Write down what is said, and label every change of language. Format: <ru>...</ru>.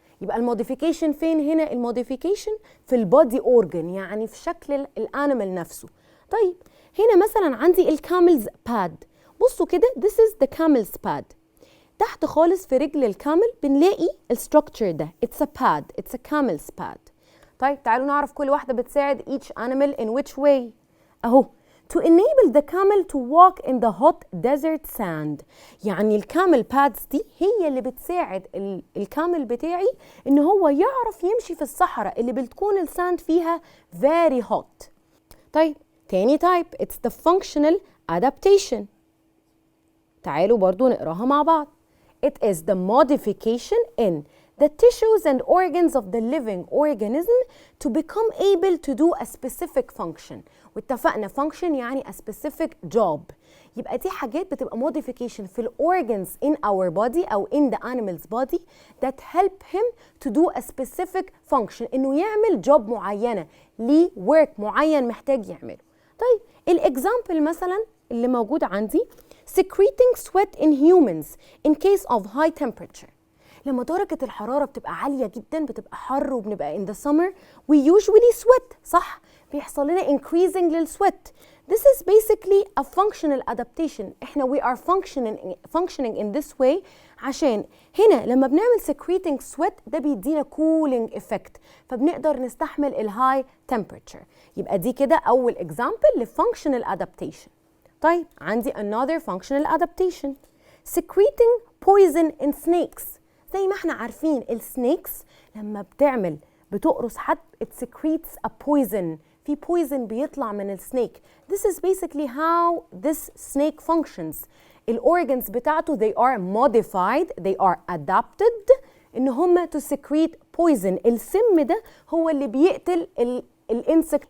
<ar>يبقى الموديفيكيشن فين هنا؟ الموديفيكيشن في البودي اورجن يعني في شكل الانيمال نفسه. طيب هنا مثلا عندي الكاملز باد. بصوا كده</ar> <en>this is the camel's pad.</en> <ar>تحت خالص في رجل الكامل بنلاقي الستراكشر ده</ar> <en>it's a pad, it's a camel's pad.</en> <ar>طيب تعالوا نعرف كل واحدة بتساعد</ar> <en>each animal in which way. اهو to enable the camel to walk in the hot desert sand.</en> <ar>يعني الكامل بادز دي هي اللي بتساعد الكامل بتاعي ان هو يعرف يمشي في الصحراء اللي بتكون الساند فيها</ar> <en>very hot.</en> <ar>طيب</ar> <en>تاني type it's the functional adaptation.</en> <ar>تعالوا برضو نقراها مع بعض.</ar> <en>It is the modification in the tissues and organs of the living organism to become able to do a specific function. واتفقنا function يعني a specific job.</en> <ar>يبقى دي حاجات بتبقى</ar> <en>modification في organs in our body أو in the animal's body that help him to do a specific function.</en> <ar>إنه يعمل job معينة، ليه work معين محتاج يعمله. طيب الإكزامبل مثلا اللي موجود عندي</ar> <en>secreting sweat in humans in case of high temperature.</en> <ar>لما درجة الحرارة بتبقى عالية جدا، بتبقى حر وبنبقى</ar> <en>in the summer we usually sweat،</en> <ar>صح؟ بيحصل لنا increasing للsweat.</ar> <en>This is basically a functional adaptation. احنا we are functioning in this way</en> <ar>عشان هنا لما بنعمل</ar> <en>secreting sweat ده بيدينا cooling effect،</en> <ar>فبنقدر نستحمل ال</ar> <en>high temperature.</en> <ar>يبقى دي كده أول example ل functional adaptation. طيب عندي</ar> <en>another functional adaptation secreting poison in snakes.</en> <ar>زي ما احنا عارفين السنيكس لما بتقرص حد</ar> <en>it secretes a poison.</en> <ar>في poison بيطلع من السنيك.</ar> <en>This is basically how this snake functions.</en> <ar>الأورجنز بتاعته</ar> <en>they are modified, they are adapted</en> <ar>إن هم</ar> <en>to secrete poison.</en> <ar>السم ده هو اللي بيقتل الانسكت.</ar>